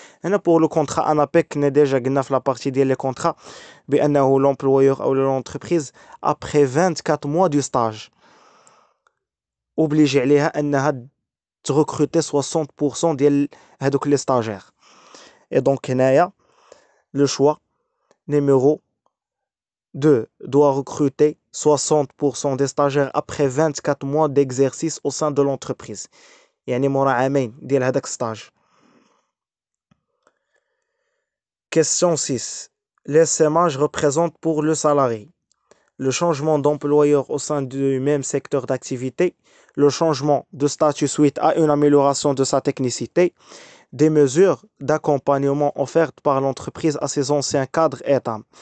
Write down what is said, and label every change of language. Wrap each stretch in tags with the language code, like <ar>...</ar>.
<fr>Et pour le contrat ANAPEC, on a déjà dit dans la partie des contrats, l'employeur ou l'entreprise, après 24 mois du stage, obligé de recruter 60%</fr> <ar>ديال هادوك</ar> <fr>les stagiaires. Et donc</fr> <ar>هنايا</ar> <fr>le choix numéro 2 doit recruter 60% des stagiaires après 24 mois d'exercice au sein de l'entreprise.</fr> <ar>يعني مورا عامين ديال هذاك stage.</ar> <fr>Question 6. L'essaimage représente pour le salarié le changement d'employeur au sein du même secteur d'activité, le changement de statut suite à une amélioration de sa technicité, des mesures d'accompagnement offertes par l'entreprise à ses anciens cadres états.</fr>